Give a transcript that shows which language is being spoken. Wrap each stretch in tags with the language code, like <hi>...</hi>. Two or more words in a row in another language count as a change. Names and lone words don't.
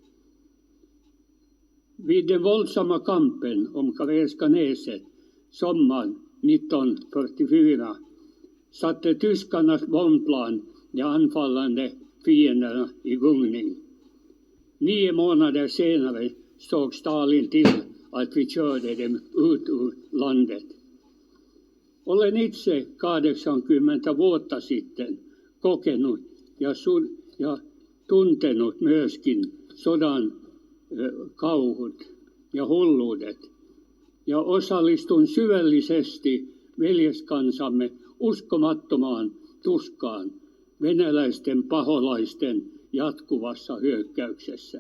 <sv>Vid den våldsamma kampen om Karelska näset sommaren 1944 satte tyskarnas bombplan de anfallande fienderna i gungning. 9 månader senare såg Stalin till att vi körde dem ut ur landet.</sv> <fi>Olen itse 80 vuotta sitten kokenut ja tuntenut myöskin sodan kauhut ja hulluudet. Ja osallistun syvällisesti veljeskansamme uskomattomaan tuskaan venäläisten paholaisten jatkuvassa hyökkäyksessä.</fi>